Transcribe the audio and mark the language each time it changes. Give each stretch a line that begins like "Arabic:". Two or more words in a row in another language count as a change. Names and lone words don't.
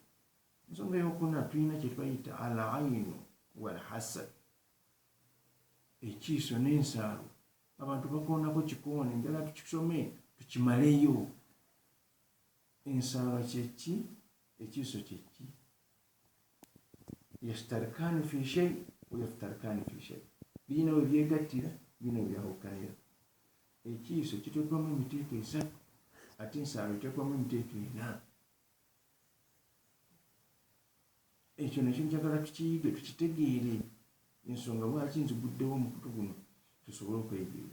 Ganda: Ensonga y'okuna tulina kye twayita
Arabic: العين والحسد,
Ganda: ekiiso n'ensaalo. Abantu bakoonako kikoone, njala tukisome tukimaleyo. Ensaalo kyeki? Ekiiso kyeki?
Arabic: يشتركان في شيء ويفترقان في شيء.
Ganda: Birina we byegattira, birina we byawukanira. ekiiso kiteekwamu emiteeko 3 ate ensalo eteekwamu emiteeko 4. Ekyo nakyo njagala tukiyige tukitegeere ensonga lwaki nziguddewo omukutu guno tusobole okweyigira.